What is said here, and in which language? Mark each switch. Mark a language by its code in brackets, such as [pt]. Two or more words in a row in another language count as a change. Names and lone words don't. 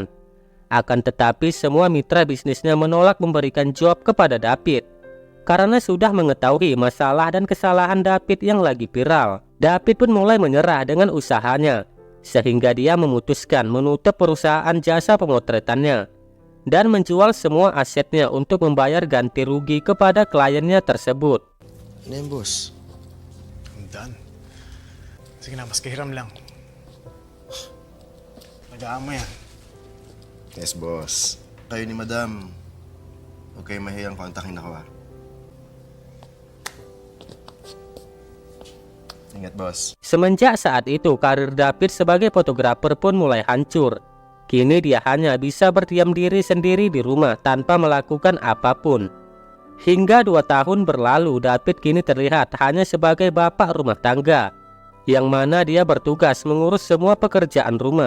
[id] Akan tetapi semua mitra bisnisnya menolak memberikan job kepada David karena sudah mengetahui masalah dan kesalahan David yang lagi viral. David pun mulai menyerah dengan usahanya, sehingga dia memutuskan menutup perusahaan jasa pemotretannya dan menjual semua asetnya untuk membayar ganti rugi kepada kliennya tersebut. [tl] Ano yun, boss? [en] I'm done. [tl] Sige na, mas kahiram lang. Lagaan mo yan. [en] Yes, boss. [tl] Kayo ni madam, huwag kayo mahiyang kontakin ako, ha? Ingat, boss. [id] Semenjak saat itu, karir David sebagai fotografer pun mulai hancur. Kini dia hanya bisa berdiam diri sendiri di rumah tanpa melakukan apapun. Hingga 2 tahun berlalu, David kini terlihat hanya sebagai bapak rumah tangga yang mana dia bertugas mengurus semua pekerjaan rumah.